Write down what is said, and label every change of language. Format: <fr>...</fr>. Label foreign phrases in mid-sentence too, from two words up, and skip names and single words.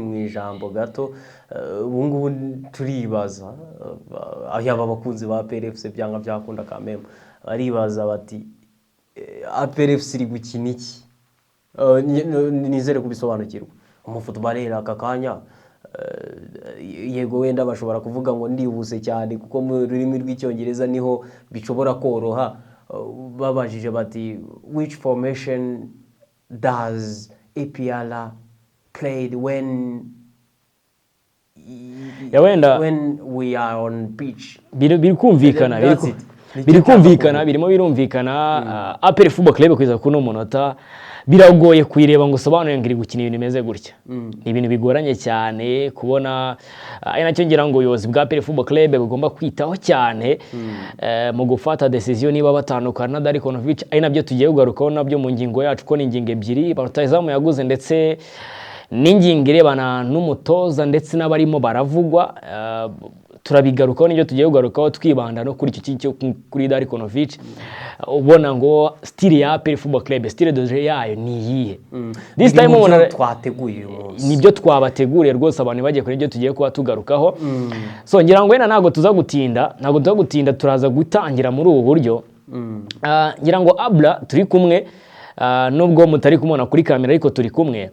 <rw>Mu ijambo gato, ubu ngubu turibaza aba bakunzi ba APR FC byanga byakunda kameme baribaza bati APR FC iri gukina iki? Nizere kubisobanukirwa. Umufootballera aka kanya yego wenda bashobora kuvuga ngo ndihuse cyane kuko mu rurimi rw'icyongereza niho bishobora koroha. Babajije bati</rw> <en>which formation does APR played when we are on pitch?</en> <rw>Birikumvikana APR Football Club kwiza kuno munota biragoye kuyireba ngo sobanure ngiri gukina ibintu bimeze gutya. Ni ibintu bigoranye cyane kubona. Nacyo ngira ngo ubuyobozi bwa APR Football Club bugomba kwitaho cyane mu gufata decision niba batandukana na Darikonovic. Ari nabyo tugiye kugarukaho nabyo mu ngingo yacu, ko ni ingingo ebyiri barutayizamu yaguze ndetse n'ingingo irebana n'umutoza ndetse n'abarimo baravugwa. Turabigarukaho n'ibyo tugiye kugarukaho twibanda no kuri icyo cyo kuri Darikonovic. Ubona ngo style ya APR Football Club,</rw> <fr>style de jeu</fr> <rw>yayo ni iyihe?</rw> <en>This time ubona</en> <rw>twateguye uyu munsi nibyo twabateguriye rwose abantu bagiye kuri ibyo tugiye kuba tugarukaho. So ngira ngo ntago tuza gutinda turaza gutangira muri ubu buryo. Ngira ngo Abla turi kumwe, nubwo mutari kumubona kuri kamera ariko turi kumwe.</rw>